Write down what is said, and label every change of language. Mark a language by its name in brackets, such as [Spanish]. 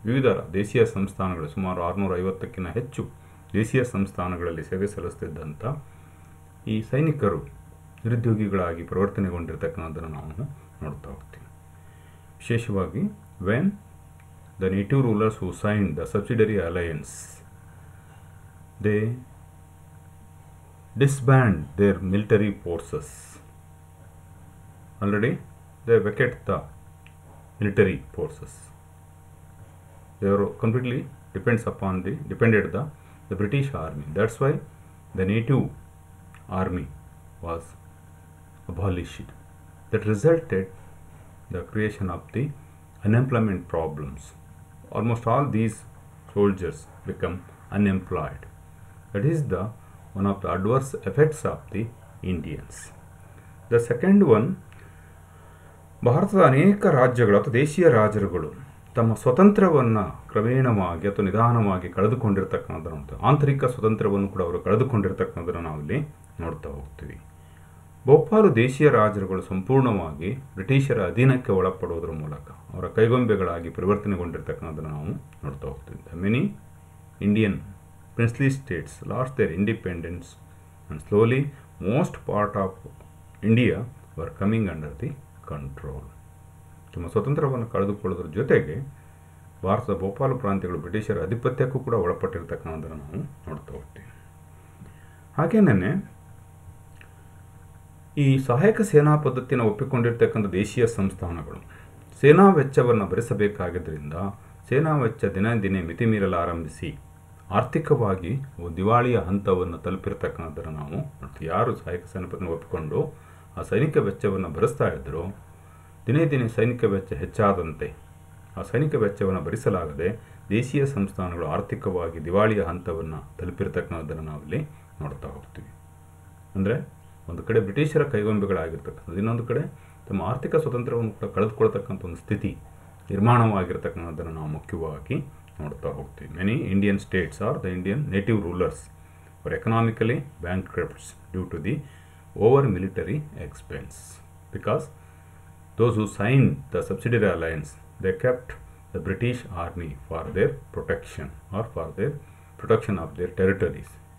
[Kannada] ವಿವಿಧ ದೇಶೀಯ ಸಂಸ್ಥಾನಗಳು ಸುಮಾರು 650ಕ್ಕಿಂತ ಹೆಚ್ಚು ದೇಶೀಯ ಸಂಸ್ಥಾನಗಳಲ್ಲಿ ಸೇವೆ ಸಲ್ಲಿಸ್ತಿದ್ದಂಥ ಈ ಸೈನಿಕರು ನಿರುದ್ಯೋಗಿಗಳಾಗಿ ಪರಿವರ್ತನೆಗೊಂಡಿರ್ತಕ್ಕಂಥದ್ದನ್ನು ನಾವು ನೋಡ್ತಾ ಹೋಗ್ತೀವಿ. ವಿಶೇಷವಾಗಿ [English] When the native rulers who signed the subsidiary alliance they disband their military forces. Already they vacate the military forces. They are completely depended the British army. That's why the native army was abolished. That resulted the creation of the unemployment problems. Almost all these soldiers become unemployed. That is the one of the adverse effects of the Indians. The second one, [Kannada] ಭಾರತದ ಅನೇಕ ರಾಜ್ಯಗಳು ಅಥವಾ ದೇಶೀಯ ರಾಜರುಗಳು ತಮ್ಮ ಸ್ವತಂತ್ರವನ್ನು ಕ್ರಮೇಣವಾಗಿ ಅಥವಾ ನಿಧಾನವಾಗಿ ಕಳೆದುಕೊಂಡಿರ್ತಕ್ಕಂಥದ್ದು, ಆಂತರಿಕ ಸ್ವತಂತ್ರವನ್ನು ಕೂಡ ಅವರು ಕಳೆದುಕೊಂಡಿರ್ತಕ್ಕಂಥದ್ದನ್ನು ನಾವಿಲ್ಲಿ ನೋಡ್ತಾ ಹೋಗ್ತೀವಿ. ಬಹುಪಾಲು ದೇಶೀಯ ರಾಜರುಗಳು ಸಂಪೂರ್ಣವಾಗಿ ಬ್ರಿಟಿಷರ ಅಧೀನಕ್ಕೆ ಒಳಪಡುವುದರ ಮೂಲಕ ಅವರ ಕೈಗೊಂಬೆಗಳಾಗಿ ಪರಿವರ್ತನೆಗೊಂಡಿರ್ತಕ್ಕಂಥದ್ದನ್ನು ನಾವು ನೋಡ್ತಾ ಹೋಗ್ತೀವಿ. [English] Many Indian princely states lost their independence and slowly most part of India were coming under the control. [Kannada] ತಮ್ಮ ಸ್ವತಂತ್ರವನ್ನು ಕಳೆದುಕೊಳ್ಳೋದ್ರ ಜೊತೆಗೆ ಭಾರತದ ಬಹುಪಾಲು ಪ್ರಾಂತ್ಯಗಳು ಬ್ರಿಟಿಷರ ಆಧಿಪತ್ಯಕ್ಕೂ ಕೂಡ ಒಳಪಟ್ಟಿರ್ತಕ್ಕಂಥದ್ದನ್ನು ನಾವು ನೋಡ್ತಾ ಹೋಗ್ತೀವಿ. ಹಾಗೇನೇ ಈ ಸಹಾಯಕ ಸೇನಾ ಪದ್ಧತಿಯನ್ನು ಒಪ್ಪಿಕೊಂಡಿರ್ತಕ್ಕಂಥ ದೇಶೀಯ ಸಂಸ್ಥಾನಗಳು ಸೇನಾ ವೆಚ್ಚವನ್ನು ಭರಿಸಬೇಕಾಗಿದ್ದರಿಂದ ಸೇನಾ ವೆಚ್ಚ ದಿನೇ ದಿನೇ ಮಿತಿ ಮೀರಲು ಆರಂಭಿಸಿ ಆರ್ಥಿಕವಾಗಿ ದಿವಾಳಿಯ ಹಂತವನ್ನು ತಲುಪಿರ್ತಕ್ಕಂಥದ್ದನ್ನು ನಾವು ನೋಡ್ತೀವಿ. ಯಾರು ಸಹಾಯಕ ಸೇನಾ ಪದ್ಧತಿಯನ್ನು ಒಪ್ಪಿಕೊಂಡು ಆ ಸೈನಿಕ ವೆಚ್ಚವನ್ನು ಭರಿಸ್ತಾ ಇದ್ದರು, ದಿನೇ ದಿನೇ ಸೈನಿಕ ವೆಚ್ಚ ಹೆಚ್ಚಾದಂತೆ ಆ ಸೈನಿಕ ವೆಚ್ಚವನ್ನು ಭರಿಸಲಾಗದೆ ದೇಶೀಯ ಸಂಸ್ಥಾನಗಳು ಆರ್ಥಿಕವಾಗಿ ದಿವಾಳಿಯ ಹಂತವನ್ನು ತಲುಪಿರ್ತಕ್ಕಂಥದ್ದನ್ನು ನಾವಿಲ್ಲಿ ನೋಡ್ತಾ ಹೋಗ್ತೀವಿ. ಅಂದರೆ ಒಂದು ಕಡೆ ಬ್ರಿಟಿಷರ ಕೈಗೊಂಬೆಗಳಾಗಿರ್ತಕ್ಕಂಥದ್ದು, ಇನ್ನೊಂದು ಕಡೆ ತಮ್ಮ ಆರ್ಥಿಕ ಸ್ವತಂತ್ರವನ್ನು ಕೂಡ ಕಳೆದುಕೊಳ್ತಕ್ಕಂಥ ಒಂದು ಸ್ಥಿತಿ ನಿರ್ಮಾಣವಾಗಿರ್ತಕ್ಕಂಥದ್ದನ್ನು ನಾವು ಮುಖ್ಯವಾಗಿ ನೋಡ್ತಾ ಹೋಗ್ತೀವಿ. [English] Many Indian states are the Indian native rulers were economically bankrupts due to the over military expense, because those who signed the subsidiary alliance, they kept the British army for their protection or for their protection of their territories.